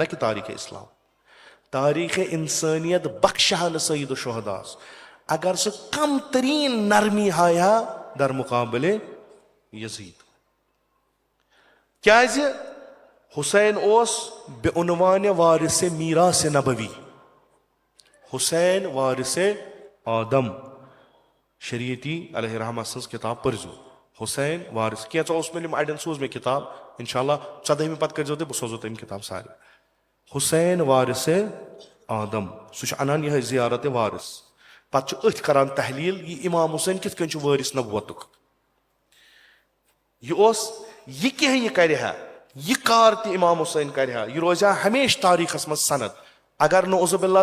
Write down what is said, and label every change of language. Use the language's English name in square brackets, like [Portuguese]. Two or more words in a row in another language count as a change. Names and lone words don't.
[Kashmiri] کہِ تاریٖخ اسلام تاریٖخ اِنسٲنیت بخشہِ ہا نہٕ سعید الشہداہس اگر سُہ کم تریٖن نرمی ہا در مُقابلے یزیٖد کیازِ حُسین اوس بے عنوانہِ وارثِ میٖراثِ نبوی حُسین وارثِ آدم شریعتی [Arabic] علیہ رحمہ [Kashmiri] سٕنٛز کِتاب پٔرزیو حُسین وارث کینٛژھو اوس مےٚ اڑٮ۪ن سوٗز مےٚ کِتاب [Arabic] انشاء اللہ [Kashmiri] 14ہمہِ پتہٕ کٔرزیو تُہۍ بہٕ سوزو تۄہہِ یِم کِتاب سارے حُسین وارثِ آدم سُہ چھُ انان یِہے زیارتِ وارث پتہٕ چھُ أتھۍ کران تحلیٖل یہِ امام حُسین کِتھ کٔنۍ چھُ وٲرث نبوتُک یہِ اوس یہِ کینٛہہ یہِ کرِ ہا یہِ کار تہِ امام حُسین کرِ ہا یہِ روزِ ہا ہمیشہٕ تاریٖخس منٛز سند اگر [Arabic] نعوذ باللہ